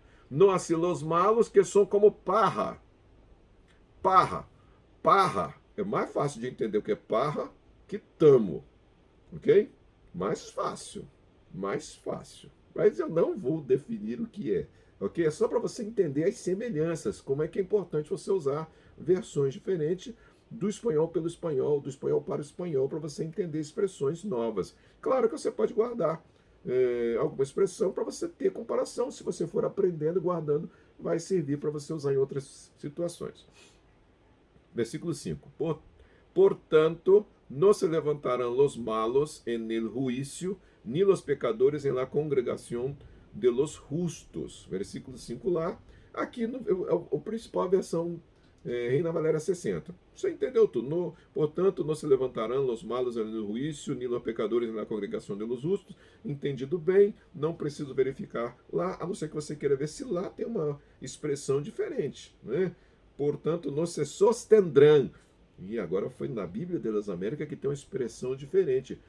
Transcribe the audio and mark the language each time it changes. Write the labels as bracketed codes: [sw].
[es] No así los malos, que são como parra. Parra. [pt] É mais fácil de entender o que é parra que tamo. Ok? Mais fácil. Mas eu não vou definir o que é. Ok? É só para você entender as semelhanças. Como é que é importante você usar versões diferentes do espanhol pelo espanhol, do espanhol para o espanhol, para você entender expressões novas. Claro que você pode guardar alguma expressão para você ter comparação. Se você for aprendendo e guardando, vai servir para você usar em outras situações. Versículo 5. [es] Portanto, no se levantarán los malos en el juicio, ni los pecadores en la congregación de los justos. [pt] Versículo 5 lá. Aqui o principal versão Reina Valera 60. Você entendeu tudo. [es] Portanto, no se levantarán los malos en el juicio, ni los pecadores en la congregación de los justos. [pt] Entendido bem, não preciso verificar lá, a não ser que você queira ver se lá tem uma expressão diferente, né? [es] Portanto, no se sostendrão. [pt] E agora foi na Bíblia das Américas que tem uma expressão diferente.